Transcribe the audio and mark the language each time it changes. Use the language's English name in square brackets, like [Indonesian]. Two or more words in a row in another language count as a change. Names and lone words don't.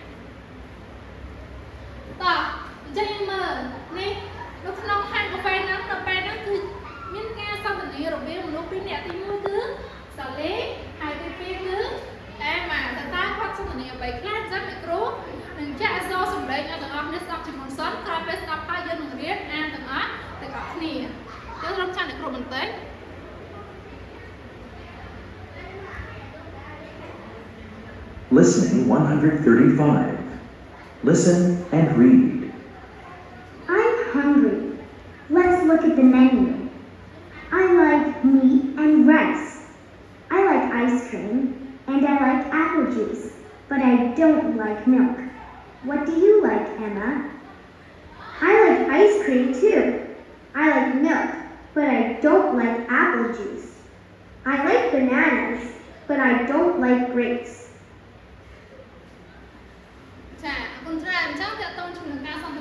[Khmer] តើអញ្ចឹងយើងមើលនេះនៅក្នុងហាងកាហ្វេហ្នឹងនៅពេលហ្នឹងគឺមានការសន្ទនារវាងមនុស្ស2នាក់ទី1គឺសាលីហើយទី2គឺអេម៉ាតើគាត់សន្ទនាអ្វីខ្លះអញ្ចឹងអ្នកគ្រូនឹងចាក់អក្សរសម្លេងឲ្យទាំងអស់គ្នាស្ដាប់ជាមុនសិនក្រោយពេលស្ដាប់ហើយយើងនឹងរៀនអានទាំងអស់គ្នាយើងរំចាំអ្នកគ្រូបន្តិច [English] Listening 135. Listen and read. I'm hungry. Let's look at the menu. I like meat and rice. I like ice cream and I like apple juice, but I don't like milk. What do you like, Emma? I like ice cream too. I like milk, but I don't like apple juice. I like bananas, but I don't like grapes. [Khmer] ចាអរគុណច្រើនអញ្ចឹងតើតើជាមួយនឹងការ